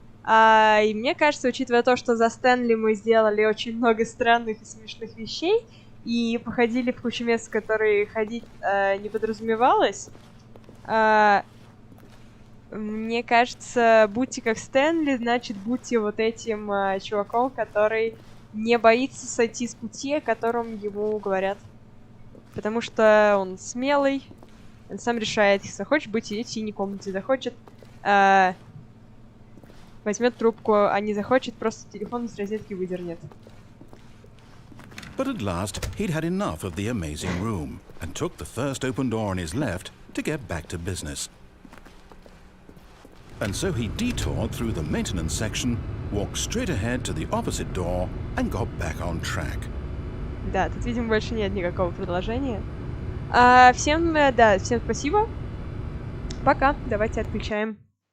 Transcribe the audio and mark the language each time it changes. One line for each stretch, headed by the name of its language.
Russian: И мне кажется, учитывая то, что за Стэнли мы сделали очень много странных и смешных вещей, и походили в кучу мест, в которые ходить не подразумевалось, мне кажется, будьте как Стэнли, значит, будьте вот этим чуваком, который не боится сойти с пути, о котором ему говорят. Потому что он смелый, он сам решает, если захочет быть в синей комнате, захочет, возьмет трубку, а не захочет, просто телефон из розетки выдернет.
English: But at last, he'd had enough of the amazing room and took the first open door on his left to get back to business. And so he detoured through the maintenance section, walked straight ahead to the opposite door, and got back on track.
Russian: Да, тут, видимо, больше нет никакого продолжения. Всем спасибо. Пока. Давайте отключаем.